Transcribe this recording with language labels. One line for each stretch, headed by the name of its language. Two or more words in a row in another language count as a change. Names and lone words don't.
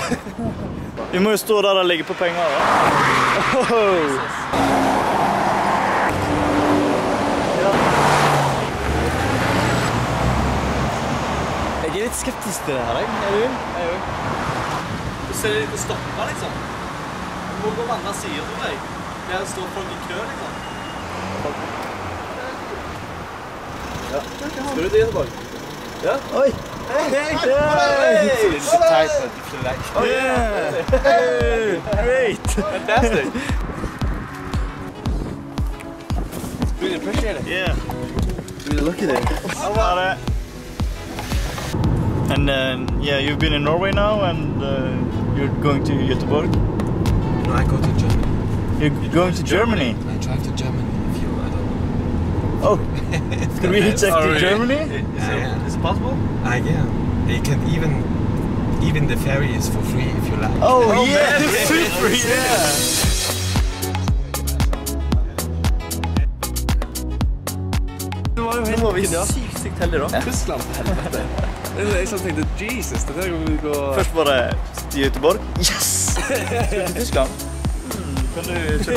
Norwegian: Vi må jo stå der og legge på penger, da. Jeg er litt skeptisk til det her, jeg. Er du? Jeg òg. Du ser det litt å stoppe, liksom. Du må gå på andre siden, tror jeg. Der står folk i kø, liksom. Ja. Skal du dit tilbake? Ja. Oi! Hei!
English: Hey! Great! Fantastic. Really appreciate it. Yeah. Really lucky there. How about it? And yeah, you've been in Norway now, and you're going to Göteborg. No, I go to Germany. You're going to Germany? I drive to Germany if you, I don't know. Oh, can we check to Germany? Is it possible? I can. You can even the ferry is for free if you like. Oh yeah, super, yeah.
Norwegian: Det var jo helt sykt heldig da. Tyskland, for helvete. Jeg tenkte, Jesus, det der kan vi gå... Først var det til Göteborg. Yes! Til Tyskland. Kan du kjøpe